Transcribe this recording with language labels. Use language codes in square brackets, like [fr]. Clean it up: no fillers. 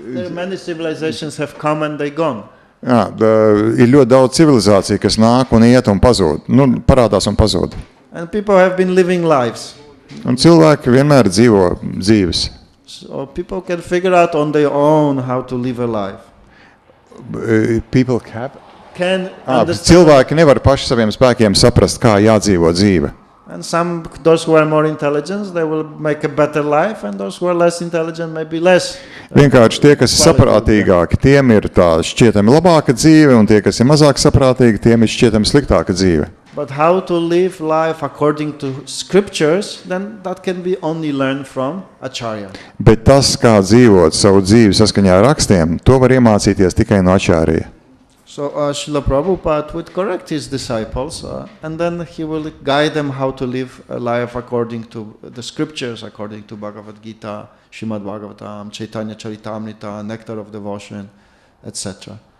[en] Many civilizations have come and they gone. [lv] Jā, ir ļoti daudz civilizāciju, kas nāk un iet un pazūd. Parādās un pazūd. [en] And people have been living lives. [lv] Un cilvēki vienmēr dzīvo dzīves. [en] So people can figure out on their own how to live a life. People can [lv] cilvēki nevar paši saviem spēkiem saprast, kā jādzīvo dzīve. [en] And those who are more intelligent, they will make a better life, and those who are less intelligent, maybe less. [lv] Vienkārši tie, kas ir saprātīgāki, tiem ir tā šķietami labāka dzīve, un tie, kas ir mazāk saprātīgi, tiem ir šķietami sliktāka dzīve. [en] But how to live life according to scriptures, then that can be only learned from Acharya. [lv] Bet tas, kā dzīvot savu dzīvi saskaņā ar rakstiem, to var iemācīties tikai no Acharya. [en] So Srila Prabhupada would correct his disciples and then he will guide them how to live a life according to the scriptures, according to Bhagavad Gita, Srimad Bhagavatam, Chaitanya Charitamrita, Nectar of Devotion, etc.